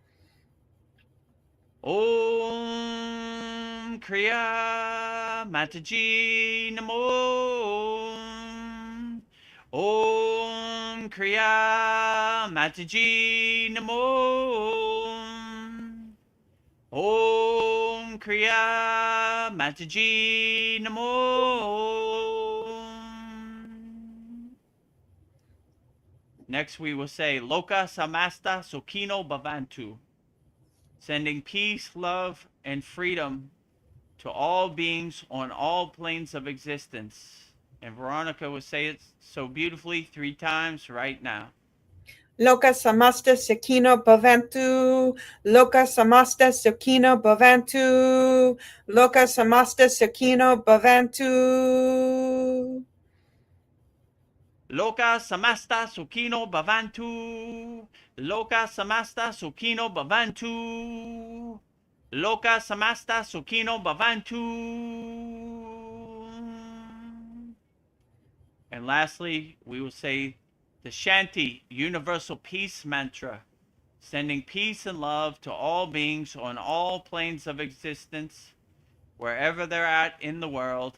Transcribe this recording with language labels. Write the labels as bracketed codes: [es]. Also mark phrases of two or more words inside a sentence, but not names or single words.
[sa] Om Kriya Mataji Namo. Om Kriya Mataji Namo. Om Kriya Mataji Namo. [en] Next we will say [sa] Loka Samasta Sukino Bhavantu, [en] sending peace, love, and freedom to all beings on all planes of existence. And Veronica will say it so beautifully 3 times right now. [sa] Loka samasta sakino bhavantu. Loka samasta sakino bhavantu. Loka samasta sakino bhavantu. Loka samasta sukino bhavantu. Loka samasta sukino bhavantu. Loka samasta sukino bhavantu. [en] And lastly, we will say the Shanti Universal Peace Mantra, sending peace and love to all beings on all planes of existence, wherever they're at in the world.